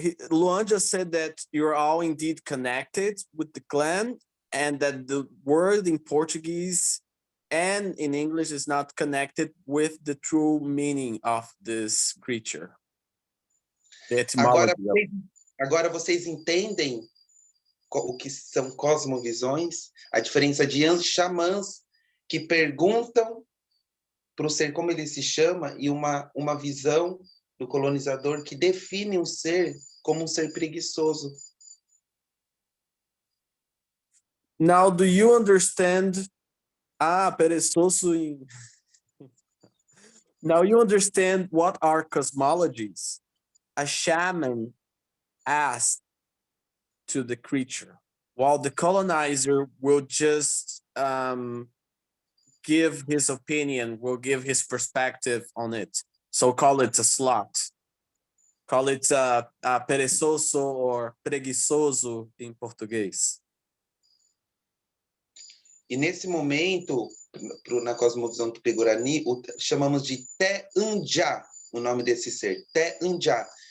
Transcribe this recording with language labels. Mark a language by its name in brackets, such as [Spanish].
[English] Luan just said that you're all indeed connected with the clan and that the word in Portuguese and in English is not connected with the true meaning of this creature. The [Portuguese] Agora, [English] etymology of it. [Portuguese] agora vocês entendem o que são cosmovisões? A diferença de xamãs que perguntam para o ser como ele se chama e uma visão do colonizador que define o ser como um ser preguiçoso. [English] Now, do you understand? Perezoso. Now you understand what are cosmologies. A shaman asked to the creature, while the colonizer will just give his opinion, will give his perspective on it. So call it a slot. Call it a perezoso or preguiçoso [Portuguese] em português. E nesse momento, na cosmovisão Tupi Guarani, chamamos de Te-Anja, o nome desse ser, Te-Anja.